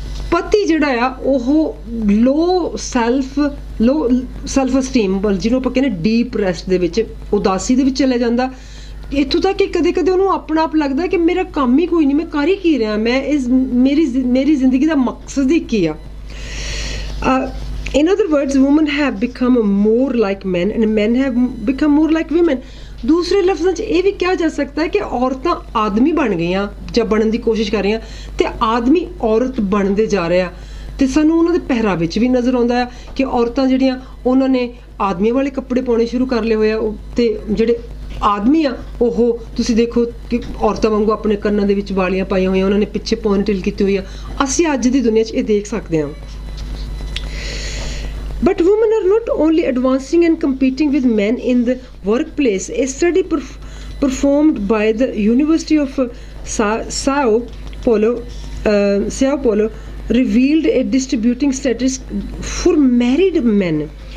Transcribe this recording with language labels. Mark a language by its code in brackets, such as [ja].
[pa] ਪਤੀ ਜਿਹੜਾ ਆ ਉਹ ਲੋ ਸੈਲਫ ਅਸਟੀਮ ਜਿਹਨੂੰ ਆਪਾਂ ਕਹਿੰਦੇ ਡੀਪਰੈਸਡ ਦੇ ਵਿੱਚ, ਉਦਾਸੀ ਦੇ ਵਿੱਚ ਚਲਾ ਜਾਂਦਾ। ਇੱਥੋਂ ਤੱਕ ਕਿ ਕਦੇ ਉਹਨੂੰ ਆਪਣਾ ਆਪ ਲੱਗਦਾ ਕਿ ਮੇਰਾ ਕੰਮ ਹੀ ਕੋਈ ਨਹੀਂ, ਮੈਂ ਕਰ ਹੀ ਕੀ ਰਿਹਾ, ਮੇਰੀ ਜ਼ਿੰਦਗੀ ਦਾ ਮਕਸਦ ਹੀ ਕੀ ਆ। [en] In other words, women have become more like men and men have become more like women। [pa] ਦੂਸਰੇ ਲਫ਼ਜ਼ਾਂ 'ਚ ਇਹ ਵੀ ਕਿਹਾ ਜਾ ਸਕਦਾ ਹੈ ਕਿ ਔਰਤਾਂ ਆਦਮੀ ਬਣ ਗਈਆਂ ਜਾਂ ਬਣਨ ਦੀ ਕੋਸ਼ਿਸ਼ ਕਰ ਰਹੀਆਂ ਅਤੇ ਆਦਮੀ ਔਰਤ ਬਣਦੇ ਜਾ ਰਿਹਾ ਅਤੇ ਸਾਨੂੰ ਉਹਨਾਂ ਦੇ ਪਹਿਰਾਵੇ 'ਚ ਵੀ ਨਜ਼ਰ ਆਉਂਦਾ ਹੈ ਕਿ ਔਰਤਾਂ ਜਿਹੜੀਆਂ ਉਹਨਾਂ ਨੇ ਆਦਮੀਆਂ ਵਾਲੇ ਕੱਪੜੇ ਪਾਉਣੇ ਸ਼ੁਰੂ ਕਰ ਲਏ ਹੋਏ ਆ ਅਤੇ ਜਿਹੜੇ ਆਦਮੀ ਆ ਉਹ ਤੁਸੀਂ ਦੇਖੋ ਕਿ ਔਰਤਾਂ ਵਾਂਗੂ ਆਪਣੇ ਕੰਨਾਂ ਦੇ ਵਿੱਚ ਵਾਲੀਆਂ ਪਾਈਆਂ ਹੋਈਆਂ, ਉਹਨਾਂ ਨੇ ਪਿੱਛੇ ਪੋਨੀਟੇਲ ਕੀਤੀ ਹੋਈ ਆ। ਅਸੀਂ ਅੱਜ ਦੀ ਦੁਨੀਆ 'ਚ ਇਹ ਦੇਖ ਸਕਦੇ ਹਾਂ। [en] But women are not only advancing and competing with men in the workplace. A study performed by the University of Sao Paulo revealed a distributing statistic for married men।